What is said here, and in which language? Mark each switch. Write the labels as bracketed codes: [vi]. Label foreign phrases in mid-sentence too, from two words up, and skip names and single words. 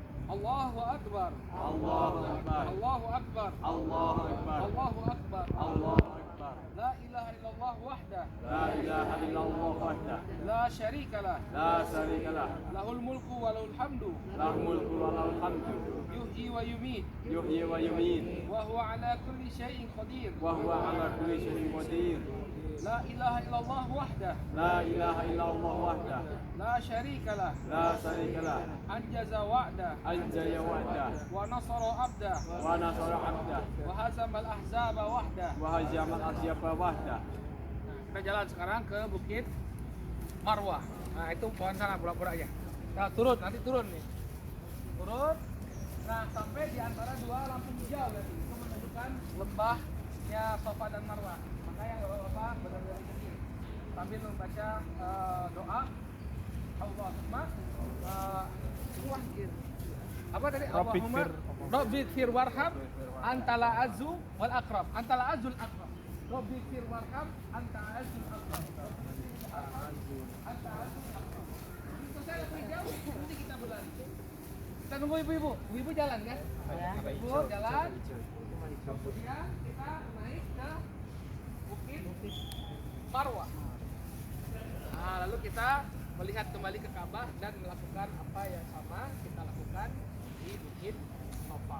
[ar] الله أكبر. الله أكبر. الله أكبر. الله أكبر. الله أكبر. الله أكبر. لا إله إلا الله وحده. لا إله إلا الله وحده. لا شريك له. لا شريك له. له الملك وله الحمد. له الملك وله الحمد. يحيي ويميت. يحيي ويميت. وهو على كل شيء قدير. وهو على كل شيء قدير. لا إله إلا الله وحده. لا إله إلا الله وحده. لا شريك له. لا شريك له. أنجز وعده. أنجز وحده. ونصر عبده. ونصر عبده. وهزم الأحزاب وحده. وهزم الأحزاب وحده. [id] Kita jalan sekarang ke Bukit Marwah. Nah, itu pohon sana pura-pura aja. Nah, turun, nanti turun nih. Turun. Nah, sampai di antara dua lampu hijau nanti. Itu menunjukkan lembahnya Safa dan Marwah. Makanya Bapak benar-benar ini sambil membaca doa Allahumma apa tadi? [ar] اللهم رب اغفر وارحم أنت الأعز الأكرم. أنت الأعز الأكرم. رب اغفر وارحم أنت الأعز الأكرم. أنت الأعز الأكرم. [id] Selesai lebih jauh, nanti kita berlari. Kita nunggu ibu-ibu. Ibu-ibu jalan kan? Ibu jalan. Kemudian kita naik ke Bukit Marwah. Nah, lalu kita melihat kembali ke Ka'bah dan melakukan apa yang sama kita lakukan di Bukit Safa.